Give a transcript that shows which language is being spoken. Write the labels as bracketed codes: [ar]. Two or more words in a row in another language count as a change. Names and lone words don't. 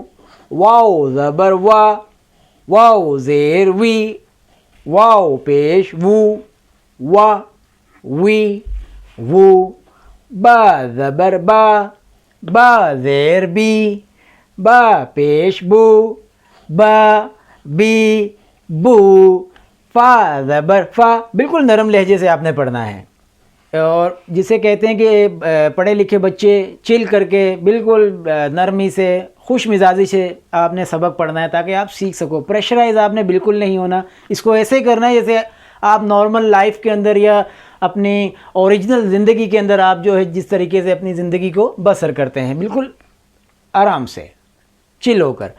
[ur] واو زبر وا، واو زیر وی، واو پیش وو، وا وی وو. با زبر با، با زیر بی، با پیش بو، با بی بو. فا زبر فا. بالکل نرم لہجے سے آپ نے پڑھنا ہے. اور جسے کہتے ہیں کہ پڑھے لکھے بچے چل کر کے بالکل نرمی سے، خوش مزاجی سے آپ نے سبق پڑھنا ہے تاکہ آپ سیکھ سکو. پریشرائز آپ نے بالکل نہیں ہونا. اس کو ایسے کرنا ہے جیسے آپ [en] normal life [ur] کے اندر یا اپنی اوریجنل زندگی کے اندر آپ جو ہے جس طریقے سے اپنی زندگی کو بسر کرتے ہیں، بالکل آرام سے چل ہو کر.